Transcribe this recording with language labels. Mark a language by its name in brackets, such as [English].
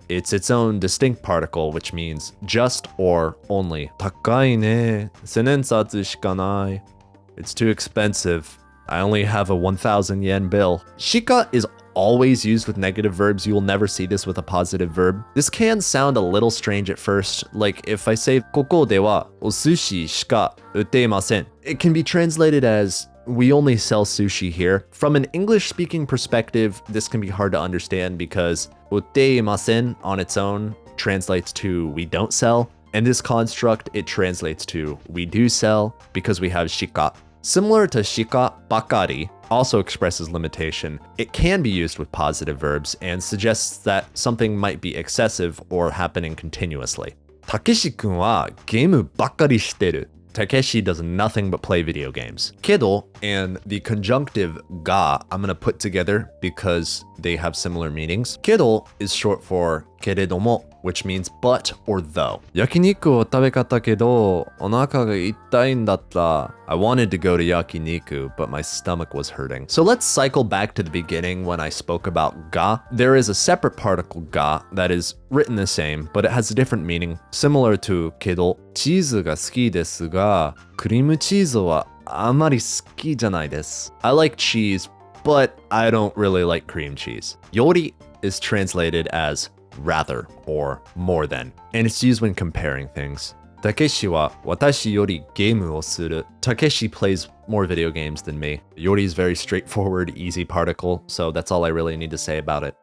[English] It's its own distinct particle, which means just or only. [Japanese] 高いね。1000円札しかない. [English] It's too expensive. I only have a 1,000 yen bill. Shika is always used with negative verbs. You will never see this with a positive verb. This can sound a little strange at first. Like if I say [Japanese] ここではお寿司しか売っていません. [English] It can be translated as we only sell sushi here. From an English-speaking perspective, this can be hard to understand because [Japanese] 売っていません [English] on its own translates to we don't sell. And this construct, it translates to we do sell because we have shika. Similar to shika, ばっかり also expresses limitation. It can be used with positive verbs and suggests that something might be excessive or happening continuously. [Japanese] たけし君はゲームばっかりしてる. [English] Takeshi does nothing but play video games. Kedo and the conjunctive ga I'm gonna put together because they have similar meanings. Kedo is short for keredomo, which means but or though. [Japanese] 焼肉を食べ方けど、お腹が痛いんだった. [English] I wanted to go to yakiniku, but my stomach was hurting. So let's cycle back to the beginning when I spoke about ga. There is a separate particle ga that is written the same, but it has a different meaning, similar to kedo. [Japanese] チーズが好きですが、クリームチーズはあまり好きじゃないです. [English] I like cheese, but I don't really like cream cheese. Yori is translated as rather or more than, and it's used when comparing things. [Japanese] Takeshi wa watashi yori game wo suru. [English] Takeshi plays more video games than me. Yori is very straightforward, easy particle, so that's all I really need to say about it.